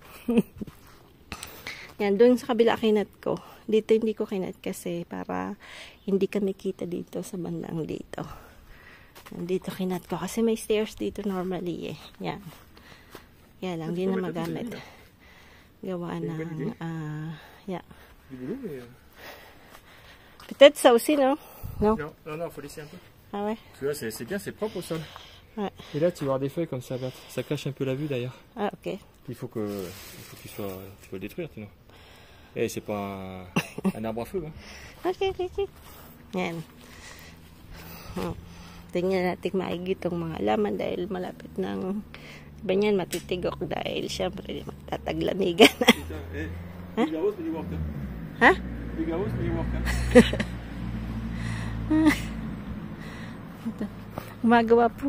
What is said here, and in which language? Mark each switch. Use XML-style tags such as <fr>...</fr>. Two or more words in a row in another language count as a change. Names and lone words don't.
<tl>Yan, doon sa kabila kinat ko. Dito hindi ko kinat kasi para hindi kami kita dito sa bandang dito. Dito kinat ko kasi may stairs dito normally eh. Yan. Yan lang, hindi na magamit. Gawa ng, yeah.</tl> <fr>Peut-être ça aussi, non? Non, non, faut laisser un peu. Ah ouais? Tu vois, c'est bien, c'est propre au sol. Ouais. Et là, tu vas avoir des feuilles comme ça, Berthe. Ça cache un peu la vue d'ailleurs. Ah, ok. Il faut qu'il soit, tu vas le détruire, sinon. Eh, c'est pas un arbre à feu, hein.</fr> <tl>Okay. Yan. Tingnan natin maigi itong mga laman dahil malapit ng iba niyan matitigok dahil syempre magtataglamigan na. Ha? Ha? Gumagawa po.</tl>